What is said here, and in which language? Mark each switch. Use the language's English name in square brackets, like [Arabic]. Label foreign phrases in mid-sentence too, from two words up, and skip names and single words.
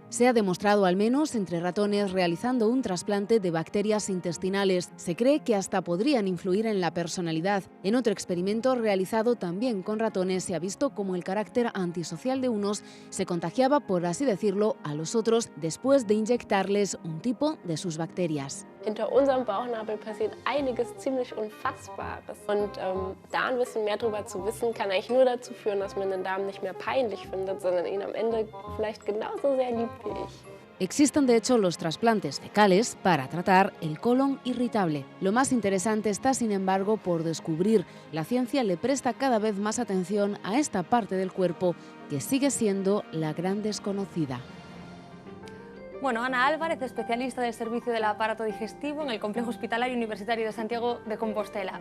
[Spanish] Se ha demostrado al menos entre ratones realizando un trasplante de bacterias intestinales. Se cree que hasta podrían influir en la personalidad. En otro experimento realizado también con ratones se ha visto cómo el carácter antisocial de unos se contagiaba, por así decirlo, a los otros después de inyectarles un tipo de sus bacterias. [German] Hinter unserem Bauchnabel passiert einiges ziemlich Unfassbares. Und da ein bisschen mehr darüber zu wissen, kann eigentlich nur dazu führen, dass man den Darm nicht mehr peinlich findet, sondern ihn am Ende vielleicht genauso sehr liebt wie ich. [Spanish] Existen de hecho los trasplantes fecales para tratar el colon irritable. Lo más interesante está, sin embargo, por descubrir. La ciencia le presta cada vez más atención a esta parte del cuerpo que sigue siendo la gran desconocida. Bueno, Ana Álvarez, especialista del servicio del aparato digestivo en el Complejo Hospitalario Universitario de Santiago de Compostela.